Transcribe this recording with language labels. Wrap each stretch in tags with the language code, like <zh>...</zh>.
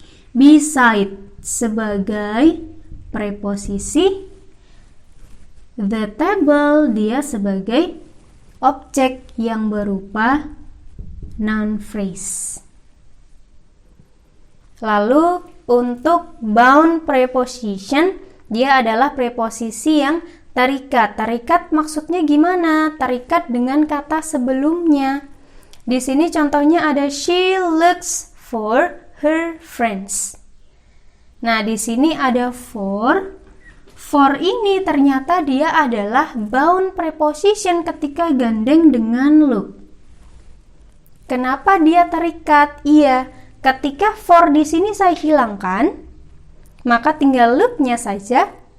<id>Beside sebagai preposisi,</id> <en>the table</en> <id>dia sebagai objek yang berupa noun phrase. Lalu untuk bound preposition, dia adalah preposisi yang terikat. Terikat maksudnya gimana? Terikat dengan kata sebelumnya. Di sini contohnya ada</id> <en>she looks for her friends.</en> <id>Nah, di sini ada for. For ini ternyata dia adalah bound preposition ketika gandeng dengan look. Kenapa dia terikat? Iya, ketika for di sini saya hilangkan, maka tinggal look-nya saja.</id>